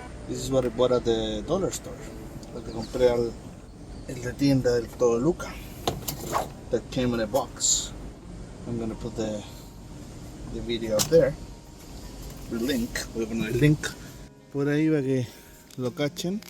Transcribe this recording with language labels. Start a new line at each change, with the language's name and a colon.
English: This is what I bought at the dollar store.
Spanish: Lo que compré en la tienda del Todo Luca.
English: That came in a box. I'm gonna put the video up there. The link.
Spanish: Voy a poner el link por ahí para que lo cachen.